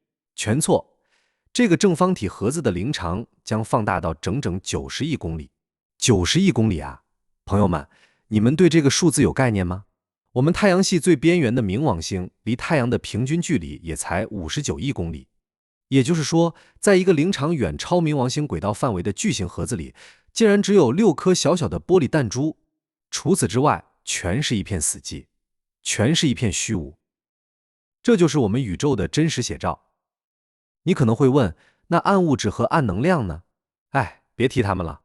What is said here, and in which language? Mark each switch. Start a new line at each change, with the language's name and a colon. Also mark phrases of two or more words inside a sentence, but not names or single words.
Chinese: 全錯，這個正方體盒子的靈長將放大到整整90億公里。90億公里啊！朋友們，你們對這個數字有概念嗎？我們太陽系最邊緣的冥王星離太陽的平均距離也才59億公里。也就是說，在一個靈長遠超冥王星軌道範圍的巨型盒子裡，竟然只有6顆小小的玻璃彈珠，除此之外，全是一片死寂，全是一片虛無。這就是我們宇宙的真實寫照。你可能會問，那暗物質和暗能量呢？哎，別提它們了。